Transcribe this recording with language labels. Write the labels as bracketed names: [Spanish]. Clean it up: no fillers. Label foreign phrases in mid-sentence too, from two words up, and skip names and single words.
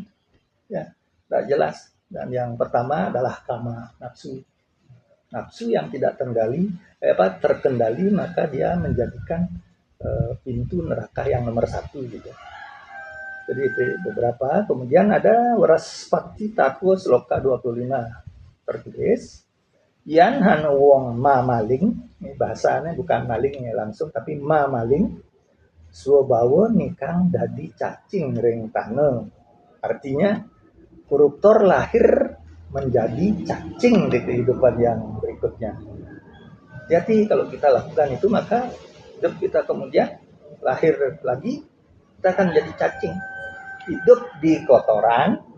[Indonesian] Ya, tidak jelas. Dan yang pertama adalah kama, nafsu. Nafsu yang tidak terkendali, maka dia menjadikan pintu neraka yang nomor 1 gitu. Jadi itu beberapa. Kemudian ada Waraspati Tatwa sloka 25 tertulis [Kawi] Yan han wong ma maling, [Indonesian] ini bahasanya bukan malingnya langsung, tapi ma maling, [Kawi] swabawa nikang dadi cacing ring tane. [Indonesian] Artinya koruptor lahir menjadi cacing di kehidupan yang berikutnya. Jadi kalau kita lakukan itu maka hidup kita kemudian lahir lagi kita akan jadi cacing. Hidup di kotoran.